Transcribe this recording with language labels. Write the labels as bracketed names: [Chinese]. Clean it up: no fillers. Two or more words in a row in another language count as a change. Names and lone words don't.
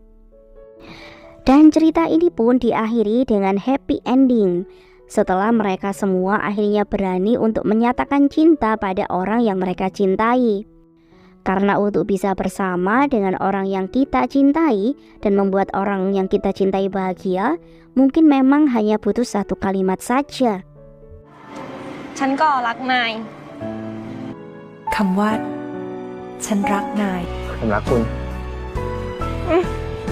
[Indonesian] Dan cerita ini pun diakhiri dengan happy ending, setelah mereka semua akhirnya berani untuk menyatakan cinta pada orang yang mereka cintai. Karena untuk bisa bersama dengan orang yang kita cintai dan membuat orang yang kita cintai bahagia, mungkin memang hanya butuh satu kalimat saja. [Thai] ฉันก็รักนาย คำว่าฉันรักนาย ผมรักคุณ อืม